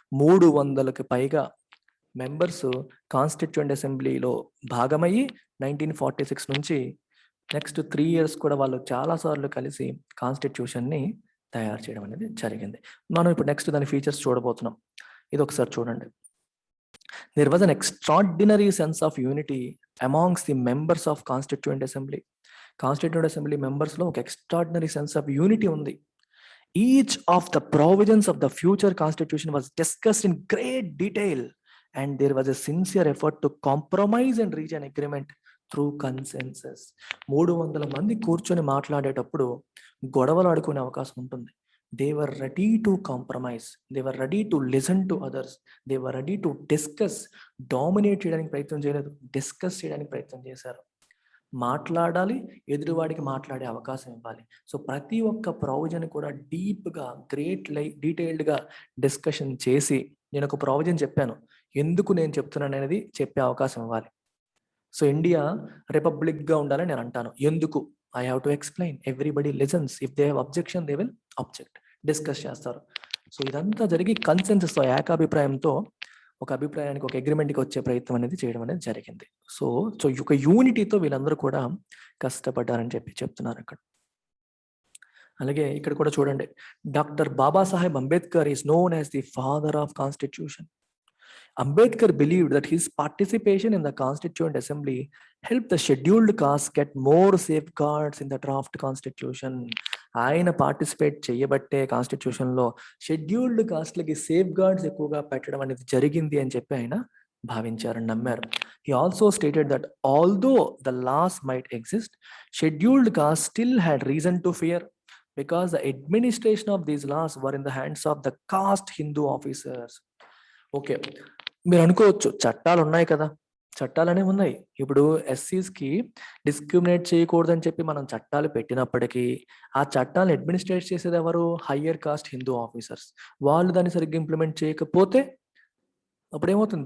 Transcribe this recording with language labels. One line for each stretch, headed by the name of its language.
Telugu: 300కి పైగా members constituent అసెంబ్లీలో భాగమయ్యి 1946 నుంచి నెక్స్ట్ 3 years కూడా వాళ్ళు చాలాసార్లు కలిసి కాన్స్టిట్యూషన్ని తయారు చేయడం అనేది జరిగింది. మనం ఇప్పుడు నెక్స్ట్ దాని ఫీచర్స్ చూడబోతున్నాం. ఇది ఒకసారి చూడండి.
English: There was an extraordinary sense of unity amongst the members of Constituent Assembly. Constituent Assembly members లో ఒక extraordinary sense of unity ఉంది. Each of the provisions of the future constitution was discussed in great detail and there was a sincere effort to compromise and reach an agreement through consensus.
Telugu: 300 మంది కూర్చొని మాట్లాడేటప్పుడు గొడవలు ఆడుకునే అవకాశం ఉంటుంది.
English: They were ready to compromise. They were ready to listen to others. They were ready to discuss.
Telugu: Dominate చేయడానికి ప్రయత్నం చేయలేదు, డిస్కస్ చేయడానికి ప్రయత్నం చేశారు. మాట్లాడాలి, ఎదురువాడికి మాట్లాడే అవకాశం ఇవ్వాలి. సో ప్రతి ఒక్క ప్రావిజన్ కూడా డీప్గా డీటెయిల్డ్గా డిస్కషన్ చేసి, నేను ఒక ప్రావిజన్ చెప్పాను, ఎందుకు నేను చెప్తున్నాను అనేది చెప్పే అవకాశం ఇవ్వాలి. సో ఇండియా రిపబ్లిక్గా ఉండాలని నేను అంటాను, ఎందుకు?
English: I have to explain. Everybody listens. If they have objection, they will object.
Telugu: Discuss చేస్తారు. సో ఇదంతా జరిగి కన్సెన్సస్తో, ఏకాభిప్రాయంతో ఒక అభిప్రాయానికి, ఒక అగ్రిమెంట్కి వచ్చే ప్రయత్నం అనేది చేయడం అనేది జరిగింది. సో ఒక యూనిటీతో వీళ్ళందరూ కూడా కష్టపడ్డారని చెప్తున్నారు అక్కడ. అలాగే ఇక్కడ కూడా చూడండి,
English: Doctor Babasaheb Ambedkar is known as the father of constitution. Ambedkar believed that his participation in the Constituent Assembly helped the scheduled castes get more safeguards in the draft constitution.
Telugu: ఆయన పార్టిసిపేట్ చేయబట్టే కాన్స్టిట్యూషన్లో షెడ్యూల్డ్ కాస్ట్లకి సేఫ్ గార్డ్స్ ఎక్కువగా పెట్టడం అనేది జరిగింది అని చెప్పి ఆయన భావించారని నమ్మారు.
English: He also stated that although the laws might exist, scheduled castes still had reason to fear because the administration of these laws were in the hands of the caste Hindu officers.
Telugu: Okay, మీరు అనుకోవచ్చు చట్టాలు ఉన్నాయి కదా, చట్టాలు అనేవి ఉన్నాయి. ఇప్పుడు ఎస్సీస్కి discriminate చేయకూడదని చెప్పి మనం చట్టాలు పెట్టినప్పటికీ ఆ చట్టాలను అడ్మినిస్ట్రేట్ చేసేది ఎవరు? Higher cost Hindu officers. వాళ్ళు దాన్ని సరిగ్గా ఇంప్లిమెంట్ చేయకపోతే అప్పుడు ఏమవుతుంది?